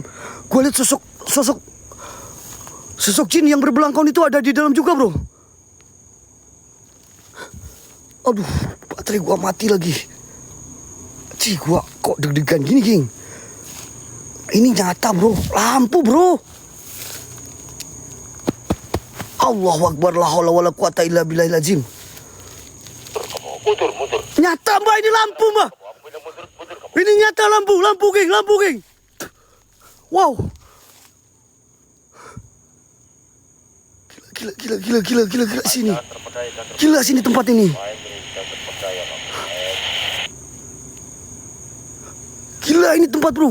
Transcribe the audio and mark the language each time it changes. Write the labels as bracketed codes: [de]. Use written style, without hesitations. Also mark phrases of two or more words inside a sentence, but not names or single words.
[id] Gue lihat sosok jin yang berbelangkon itu ada di dalam juga, bro. Aduh, baterai gua mati lagi. Cih, gua kok deg-degan gini, geng. Ini nyata, bro. Lampu, bro. [ar] الله أكبر، لا حول ولا قوة إلا بالله العظيم. [id] Mundur. Nyata, Mbak, ini lampu, Mbak. Ini nyata lampu, geng. Wow. Gila sini. Gila sini tempat ini. Gila ini tempat, bro.